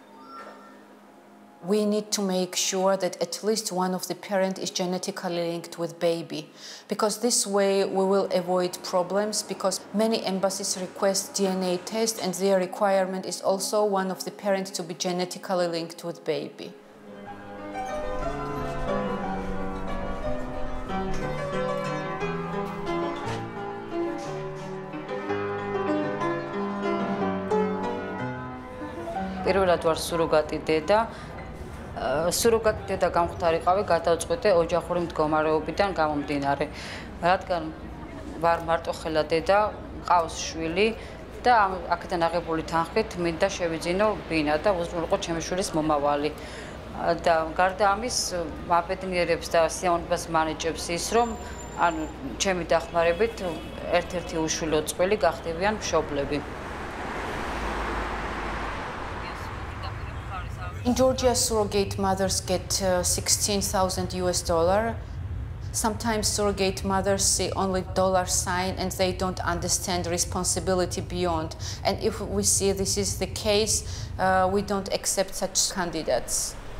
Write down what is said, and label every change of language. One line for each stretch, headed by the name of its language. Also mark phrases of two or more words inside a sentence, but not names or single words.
English: We need to make sure that at least one of the parents is genetically linked with baby, because this way we will avoid problems, because many embassies request DNA test and their requirement is also one of the parents to be genetically linked with baby.
Georgian: პირველად ვარ სუროგატი დედა. სუროგატი დედა გამختარიყავი გადავწყვეტე ოჯახური მდგომარეობიდან გამომდინარე. რადგან ვარ მარტოხელა დედა, ყავს შვილი და აქედან აღებული თანხით მინდა შევიძინო ბინა და უზრუნველყო ჩემი შვილის მომავალი. და გარდა ამის მაბედნიერებს და სიამოვნებას მანიჭებს ის, რომ ანუ ჩემი დახმარებით ერთ-ერთი უშვილო წყვილი გახდებიან მშობლები.
English: In Georgia, surrogate mothers get $16,000. Sometimes surrogate mothers see only dollar sign and they don't understand responsibility beyond. And if we see this is the case, we don't accept such candidates.